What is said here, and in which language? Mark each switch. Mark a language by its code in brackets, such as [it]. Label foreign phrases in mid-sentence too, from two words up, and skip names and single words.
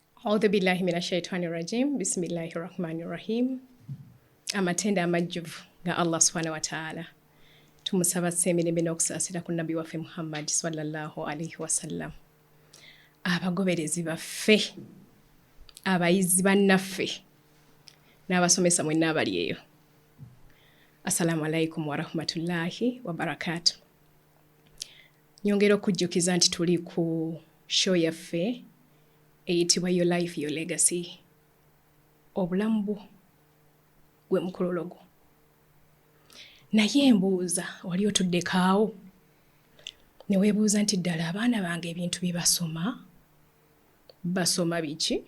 [ar] أعوذ بالله من الشيطان الرجيم بسم الله الرحمن الرحيم. [lg] Amatenda amajjuvu ga Allah [ar] سبحانه وتعالى. [lg] Tumusaba semirembe n'okusaasira ku Nabi waffe Muhammad [ar] صلى الله عليه وسلم. [lg] Abagoberezi baffe, abayizi bannaffe, n'abasomesa mwenna abali eyo. [ar] السلام عليكم ورحمة الله وبركاته. [lg] Nyongera okujjukiza nti tuli ku show yaffe eyitibwa Your Life, Your Legacy. Obulamu bwo gwe mukolologo. Naye mbuuza, wali otuddekaawo ne weebuuza nti ddala abaana bange ebintu bye basoma biki?